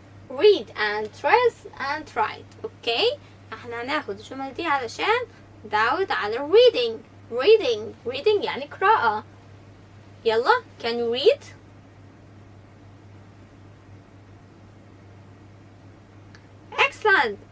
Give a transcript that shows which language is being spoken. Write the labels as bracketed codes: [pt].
[en] read and trace and write. [ar] اوكي، احنا هناخد الجمل دي علشان نتعود على reading. reading يعني قراءة. [en] يلا can you read؟ excellent.